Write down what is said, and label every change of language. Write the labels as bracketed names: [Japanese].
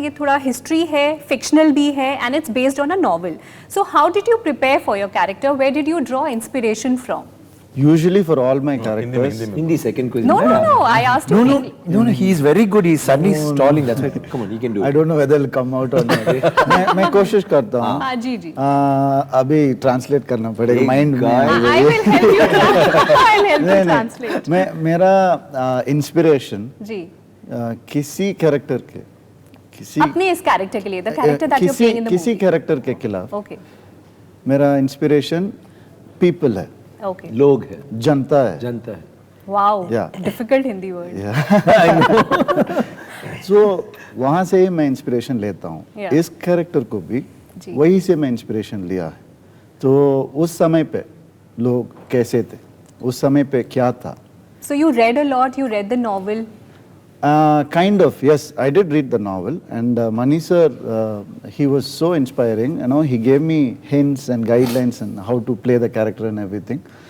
[Hindi] ये थोड़ा [English] history है, fictional [Hindi] भी है, [English] and it's based on a novel. So how did you prepare for your character? Where did you draw inspiration from? Usually for all my characters. Hindi second question. No. I asked you. No. He's very good. He's suddenly stalling. That's why. Come on, he can do it. I don't know whether it'll come out or not. [Hindi] मैं कोशिश करता हूँ. हाँ जी. अभी translate करना पड़ेगा mind में. [English] I will help you. I'll help you translate. [Hindi] मेरा इंस्पिरेशन जी किसी कैरेक्टर के, किसी अपने इस कैरेक्टर के लिए, [English] the character that you're playing in the movie. [Hindi] किसी कैरेक्टर के खिलाफ. [English] Okay. [Hindi] मेरा इंस्पिरेशन पीपल है. [English] Okay. [Hindi] लोग है. जनता है. [English] Wow. Yeah. Difficult Hindi word. [Hindi] So वहाँ से ही मैं इंस्पिरेशन लेता हूँ. इस कैरेक्टर को भी जी। वही से मैं इंस्पिरेशन लिया है। तो उस समय पे लोग कैसे थे, उस समय पे क्या था। [English] So you read a lot, you read the novel. Kind of, yes. I did read the novel, and Mani sir, he was so inspiring. You know, he gave me hints and guidelines on how to play the character and everything.